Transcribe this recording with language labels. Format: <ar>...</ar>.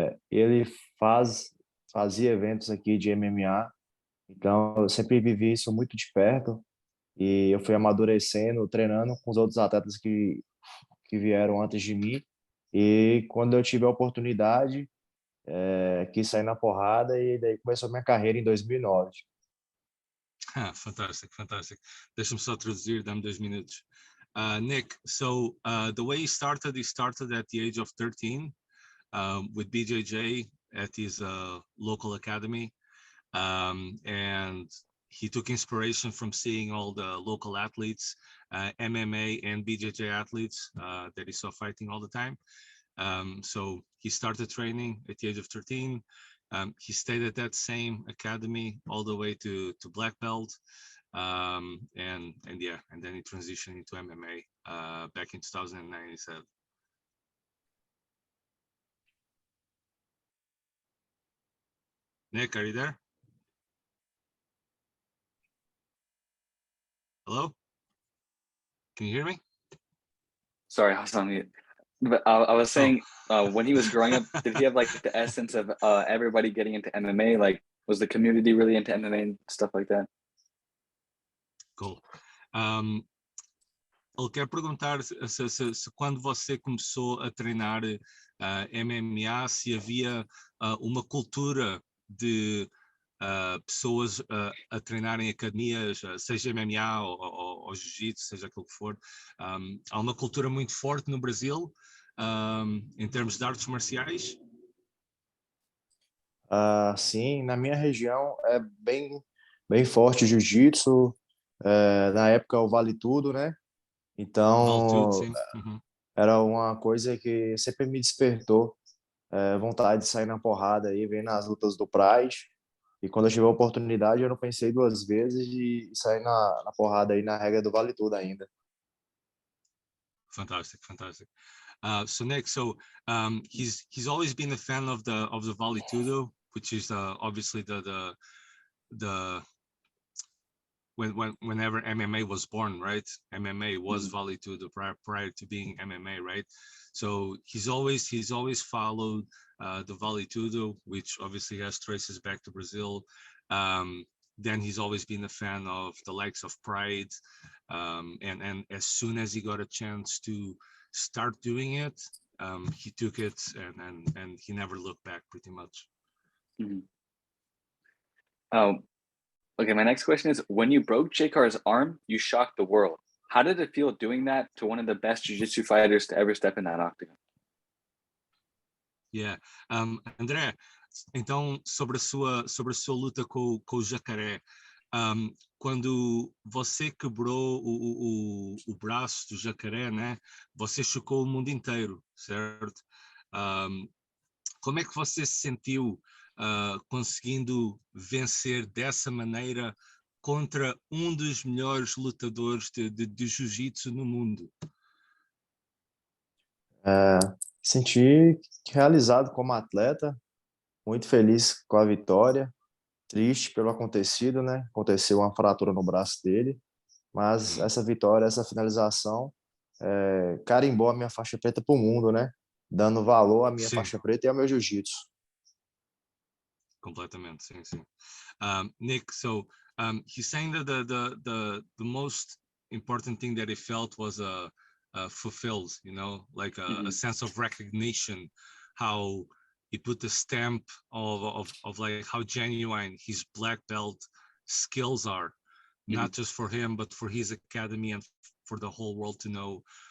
<pt>Ele fazia eventos aqui de MMA, então eu sempre vivi isso muito de perto e eu fui amadurecendo, treinando com os outros atletas que vieram antes de mim. E quando eu tive a oportunidade, quis sair na porrada e daí começou a minha carreira em 2009.</pt> <en>Fantastic.</en> <pt>Deixa-me só traduzir, dá-me 2 minutos.</pt> <en>Nick, so the way he started at the age of 13 with BJJ at his local academy, and he took inspiration from seeing all the local athletes, MMA and BJJ athletes that he saw fighting all the time. So he started training at the age of 13. He stayed at that same academy all the way to black belt, and then he transitioned into MMA back in 2009. He said. Nick, are you there? Hello? Can you hear me? Sorry, I was on mute. But I was saying, when he was growing up, did he have like the essence of everybody getting into MMA? Like, was the community really into MMA and stuff like that? Cool.</en> <pt>Ele quer perguntar se quando você começou a treinar MMA, se havia uma cultura de pessoas a treinarem academias, seja MMA ou jiu-jitsu, seja aquilo que for. Há uma cultura muito forte no Brasil em termos de artes marciais? Sim, na minha região é bem forte o jiu-jitsu. Na época o Vale Tudo, né? Então Vale tudo, sim. era uma coisa que sempre me despertou vontade de sair na porrada aí, vendo as lutas do Pride. E quando eu tive a oportunidade, eu não pensei 2 vezes de sair na porrada aí na regra do Vale Tudo ainda.</pt> <en>Fantastic. So Nick, he's always been a fan of the Vale Tudo, which is obviously the whenever MMA was born, right? MMA was Vale Tudo prior to being MMA, right? So he's always followed the Vale Tudo, which obviously has traces back to Brazil. Then he's always been a fan of the likes of Pride, and as soon as he got a chance to start doing it, he took it and he never looked back, pretty much. Okay, my next question is, when you broke J-Car's arm, you shocked the world. How did it feel doing that to one of the best jiu-jitsu fighters to ever step in that octagon? Yeah.</en> <pt>André, então sobre a sua luta com o Jacaré, quando você quebrou o braço do Jacaré, né? Você chocou o mundo inteiro, certo? Como é que você se sentiu conseguindo vencer dessa maneira contra um dos melhores lutadores de jiu-jitsu no mundo? Senti realizado como atleta, muito feliz com a vitória, triste pelo acontecido, né? Aconteceu uma fratura no braço dele, mas essa vitória, essa finalização, carimbou a minha faixa preta para o mundo, né? Dando valor à minha Sim, faixa preta e ao meu jiu-jitsu. completamente, sim, sim.</pt> <en>Nick, so he's saying that the most important thing that he felt was fulfilled, you know, like a sense of recognition, how he put the stamp of like how genuine his black belt skills are, not just for him, but for his academy and for the whole world to know.</en>